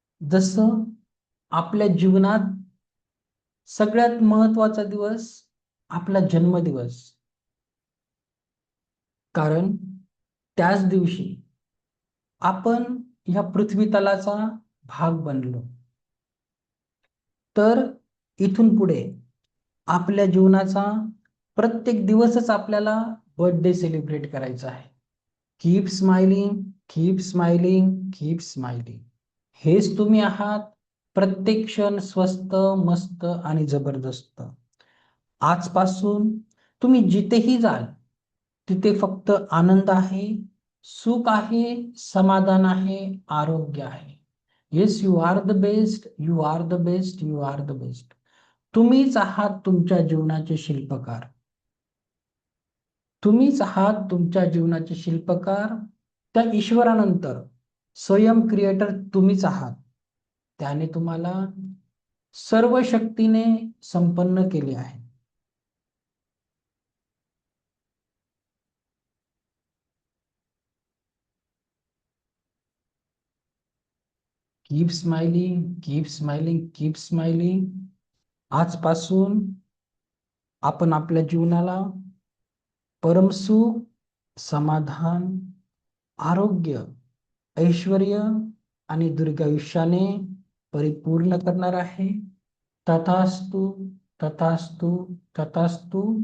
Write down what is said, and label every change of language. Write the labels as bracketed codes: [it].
[mr] जसं आपल्या जीवनात सगळ्यात महत्वाचा दिवस आपला जन्मदिवस, कारण त्याच दिवशी आपण ह्या पृथ्वी तलाचा भाग बनलो. तर इथून पुढे आपल्या जीवनाचा प्रत्येक दिवसच आपल्याला बर्थडे सेलिब्रेट करायचा आहे. [en] Keep smiling, keep smiling, keep smiling. [mr] हेच तुम्ही आहात. प्रत्येक क्षण स्वस्त, मस्त आणि जबरदस्त. आजपासून तुम्ही जिथेही जाल तिथे फक्त आनंद आहे, सुख आहे, समाधान आहे, आरोग्य आहे. [en] Yes, you are the best, you are the best, you are the best. [mr] तुम्हीच आहात तुमच्या जीवनाचे शिल्पकार. तुम्हीच आहात तुमच्या जीवनाचे शिल्पकार. त्या ईश्वरानंतर स्वयं क्रिएटर तुम्हीच आहात. त्याने तुम्हाला सर्व शक्तीने संपन्न केले आहे. [en] Keep smiling, keep smiling, keep smiling. [mr] आजपासून आपण आपल्या जीवनाला परमसुख, समाधान, आरोग्य, ऐश्वर्य आणि दीर्घायुष्याने परिपूर्ण करणार आहे. तथास्तु, तथास्तु, तथास्तु.